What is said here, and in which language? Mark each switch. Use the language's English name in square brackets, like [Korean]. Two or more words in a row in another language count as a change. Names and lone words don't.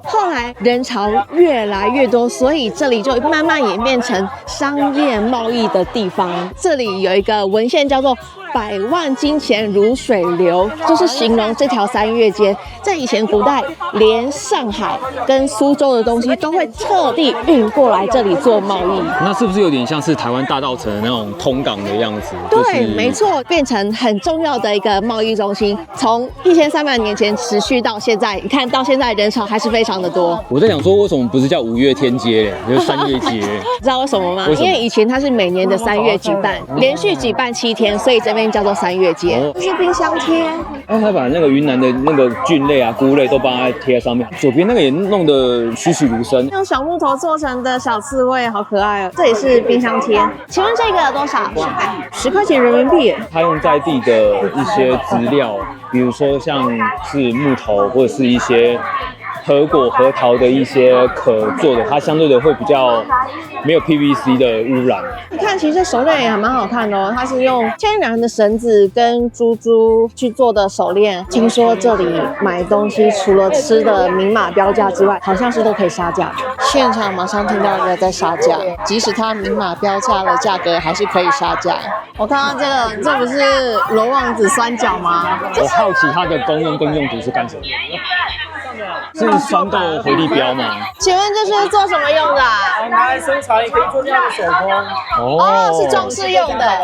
[Chinese] 後來人潮越來越多，所以這裡就慢慢演變成商業貿易的地方。這裡有一個文獻叫做百萬金錢如水流，就是形容這條三月街。在以前古代，連上海跟蘇州的東西都會特地運過來這裡做貿易。那是不是有點像是台灣大稻埕的那種通港的樣子？對，沒錯，變成很重要的一個貿易中心。從1300年前持續到現在，你看到現在人潮還是非常的多。我在想說，為什麼不是叫五月天街嘞，就是三月街？知道為什麼嗎？因為以前它是每年的3 月舉辦，連續舉辦7天，所以這邊叫做三月街。這是冰箱貼，然後他把那個雲南的那個菌類啊、菇類都幫他貼在上面。左邊那個也弄得栩栩如生，用小木頭做成的小刺蝟，好可愛哦。這也是冰箱貼，請問這個多少？10塊錢人民幣。他用在地的一些資料，比如說像是木頭或者是一些核果、核桃的一些殼做的，它相對的會比較沒有 PVC 的污染。你看，其實手鏈也還蠻好看的哦，它是用天然的繩子跟珠珠去做的手鏈。聽說這裡買東西除了吃的明碼標價之外，好像是都可以殺價。現場馬上聽到人家在殺價，即使它明碼標價的價格，還是可以殺價。我看到這不是羅望子酸角嗎？我好奇它的功用跟用途是幹什麼？是酸豆回力鏢嗎？請問這是做什麼用的？拿來生茶，也可以做這樣的手工。哦，是裝飾用的。